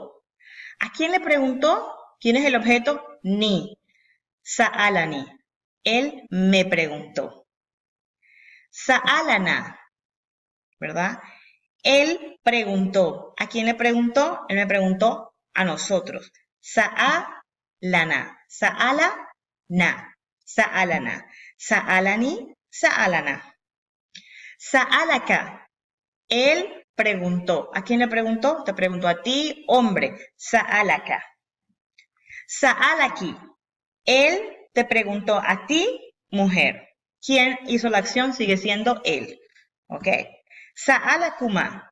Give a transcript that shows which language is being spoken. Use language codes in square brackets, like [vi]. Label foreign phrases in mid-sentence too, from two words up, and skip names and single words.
[es] ¿A quién le preguntó? ¿Quién es el objeto? Ni. Sa'alani. Él me preguntó. Sa'alana. ¿Verdad? Él preguntó. ¿A quién le preguntó? Él me preguntó a nosotros. [ar] سألنا سألنا. سألنا سألني سألنا. [es] Sa'alaka. Él preguntó. ¿A quién le preguntó? Te preguntó a ti, hombre. [ar] سألك سألكِ. [es] Él te preguntó a ti, mujer. ¿Quién hizo la acción? Sigue siendo él. ¿Ok? Sa'alakuma.